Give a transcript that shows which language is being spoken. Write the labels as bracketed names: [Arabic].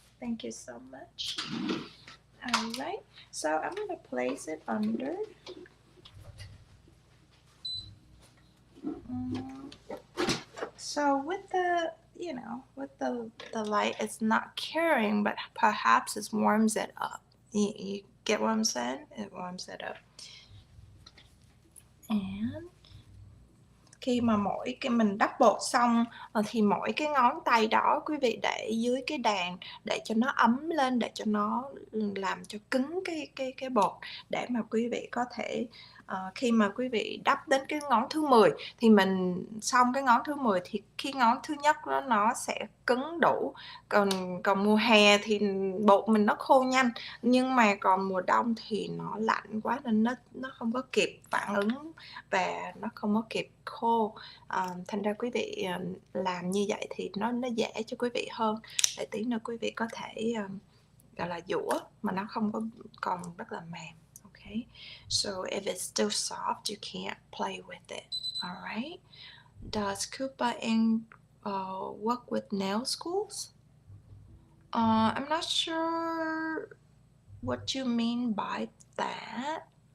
[English] Thank you so much. All right, so I'm gonna place it under. So with the, you know, with the light, it's not curing, but perhaps it warms it up. You get what I'm saying? It warms it up. [Vietnamese] And khi mà mỗi cái mình đắp bột xong thì mỗi cái ngón tay đó quý vị để dưới cái đàn để cho nó ấm lên, để cho nó làm cho cứng cái bột, để mà quý vị có thể khi mà quý vị đắp đến cái ngón thứ 10 thì mình xong cái ngón thứ 10 thì khi ngón thứ nhất nó sẽ cứng đủ. Còn mùa hè thì bột mình nó khô nhanh, nhưng mà còn mùa đông thì nó lạnh quá nên nó không có kịp phản ứng và nó không có kịp khô. Thành ra quý vị làm như vậy thì nó dễ cho quý vị hơn, để tí nữa quý vị có thể gọi là dũa mà nó không có còn rất là mềm. [English] Okay, so if it's still soft you can't play with it. Alright, does Kupa ink work with nail schools? I'm not sure what you mean by that.